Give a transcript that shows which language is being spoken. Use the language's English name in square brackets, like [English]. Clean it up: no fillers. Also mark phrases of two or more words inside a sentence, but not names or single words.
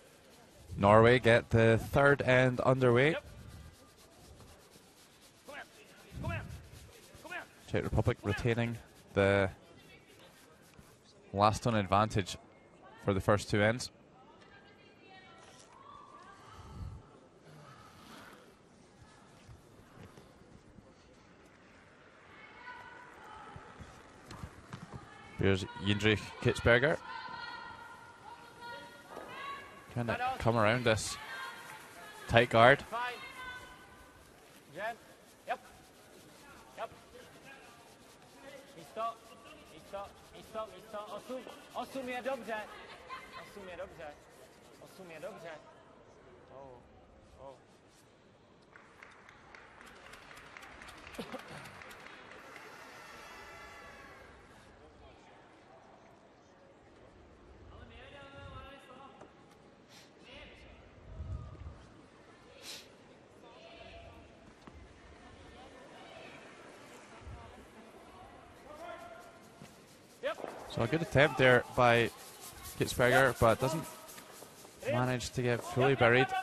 [English] Norway get the third end underway. Yep. [Norwegian] Kom igjen. Kom igjen. Kom igjen. [English] Czech Republic retaining the last on advantage for the first two ends. Here's Jindrich Kitzberger. Trying to come around this tight guard. Fine. Jen. Yep. Yep. [Czech] Místo. Místo. Místo. Místo. 8. 8 je dobře. 8 je dobře. 8 je dobře. Oh. Oh. [English] So a good attempt there by Kitzberger, but doesn't manage to get fully buried.